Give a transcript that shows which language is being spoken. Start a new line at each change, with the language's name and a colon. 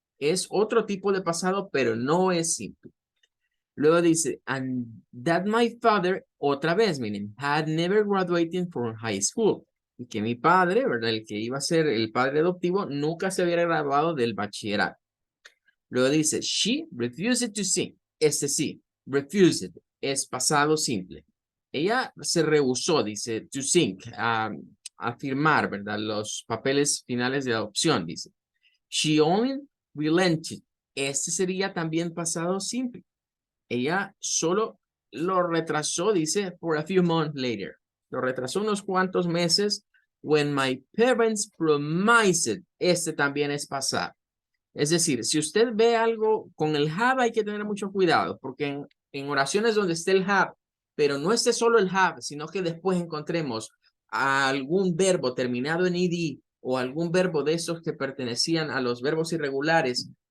Spanish: Es otro tipo de pasado, pero no es simple. Luego dice,
English: and that my father,
Spanish: otra vez, miren,
English: had never graduated from high school.
Spanish: Y que mi padre, ¿verdad? El que iba a ser el padre adoptivo, nunca se había graduado del bachillerato. Luego dice,
English: she refused to sing.
Spanish: Sí, refused, es pasado simple. Ella se rehusó, dice,
English: to sing,
Spanish: a firmar, ¿verdad? Los papeles finales de adopción, dice.
English: She only relented.
Spanish: Sería también pasado simple. Ella solo lo retrasó, dice,
English: for a few months later.
Spanish: Lo retrasó unos cuantos meses.
English: When my parents promised.
Spanish: También es pasado. Es decir, si usted ve algo con el have, hay que tener mucho cuidado, porque en oraciones donde esté el have, pero no esté solo el have, sino que después encontremos algún verbo terminado en ed o algún verbo de esos que pertenecían a los verbos irregulares